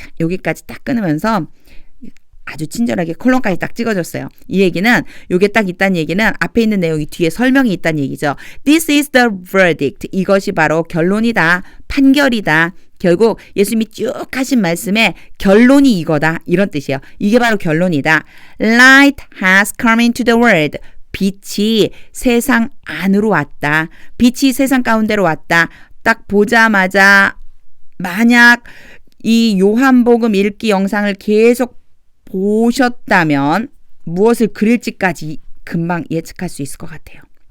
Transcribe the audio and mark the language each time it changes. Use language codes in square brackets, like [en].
[ko] 여기까지 딱 끊으면서 아주 친절하게 콜론까지 딱 찍어줬어요. 이 얘기는 요게 딱 있다는 얘기는 앞에 있는 내용이 뒤에 설명이 있다는 얘기죠. [en] This is the verdict. [ko] 이것이 바로 결론이다. 판결이다. 결국 예수님이 쭉 하신 말씀에 결론이 이거다. 이런 뜻이에요. 이게 바로 결론이다. [en] Light has come into the world. [ko] 빛이 세상 안으로 왔다. 빛이 세상 가운데로 왔다. 딱 보자마자 만약 이 요한복음 읽기 영상을 계속 보셨다면 무엇을 그릴지까지 금방 예측할 수 있을 것 같아요.